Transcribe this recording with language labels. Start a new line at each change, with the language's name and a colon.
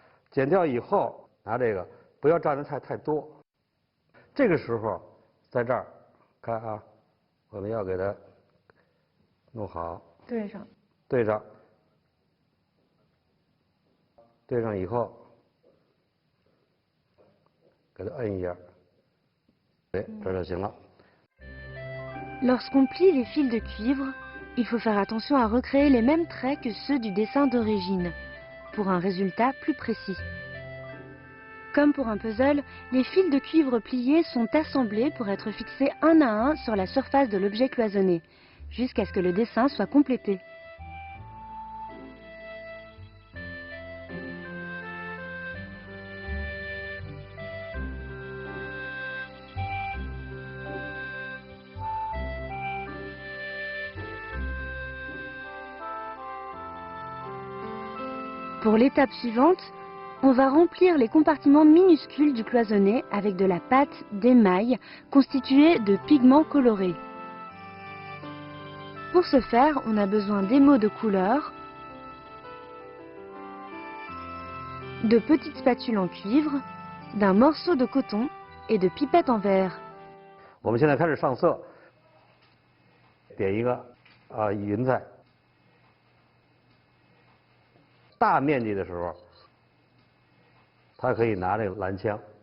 Chinese: 剪掉以后，拿这个不要蘸的太多。这个时候，在这儿看啊，我们要给它弄好。对上。对上。对上以后，给它摁一下，对，这就行了。
French: Lorsqu'on plie les fils de cuivre, il faut faire attention à recréer les mêmes traits que ceux du dessin d'origine, pour un résultat plus précis. Comme pour un puzzle, les fils de cuivre pliés sont assemblés pour être fixés un à un sur la surface de l'objet cloisonné, jusqu'à ce que le dessin soit complété. Pour l'étape suivante, on va remplir les compartiments minuscules du cloisonné avec de la pâte d'émail constituée de pigments colorés. Pour ce faire, on a besoin d'émaux de couleur, de petites spatules en cuivre, d'un morceau de coton et de pipettes en verre.
Chinese: 我们现在开始上色，点一个云彩。大面积的时候，他可以拿这个蓝枪。